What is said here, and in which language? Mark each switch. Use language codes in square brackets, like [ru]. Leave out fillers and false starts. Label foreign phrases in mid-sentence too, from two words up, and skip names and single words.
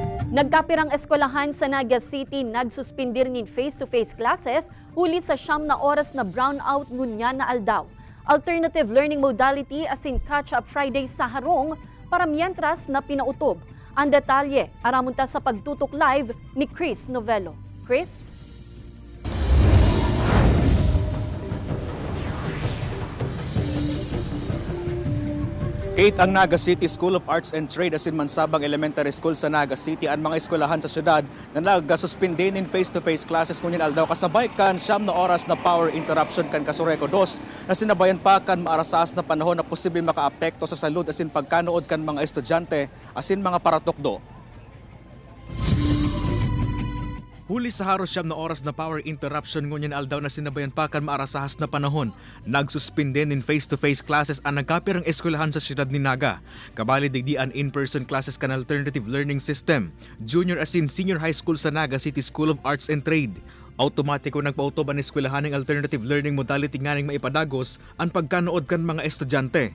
[bik] Nagkapirang eskwelahan sa Naga City nagsuspindir ng [en] face-to-face classes [bik] huli sa 9 na oras na brownout ngunya na aldaw. [en] Alternative learning modality [bik] as in Catch-up Friday sa harong para miyentras na pinautob. Ang detalye, aramunta sa pagtutok live ni Chris Novello. Chris? Kate, ang Naga City School of Arts and Trade asin Mansabang Elementary School sa Naga City ang mga eskwelahan sa syudad na nagasuspinde in [en] face-to-face classes [bik] ngunyan aldaw kasabay kan 9 na oras na [en] power interruption [bik] kan Kasureko 2 na sinabayan pa kan maarasas na panahon na posibleng makaapekto sa salud asin pagkanood kan mga estudyante asin mga paratukdo. Huli sa haros 9 na oras na [en] power interruption [bik] ngunyan aldaw na sinabayan pa kan maarasahas na panahon. Nagsuspinde in [en] face-to-face classes [bik] ang nagkapirang eskwelahan sa siyudad ni Naga. Kabali digdian [en] in-person classes [bik] kan [en] alternative learning system. [bik] Junior asin senior high school sa Naga City School of Arts and Trade. Automatiko nagpautob ang eskwelahan ng [en] alternative learning modality [bik] nga ning maipadagos ang pagkanood kan mga estudyante.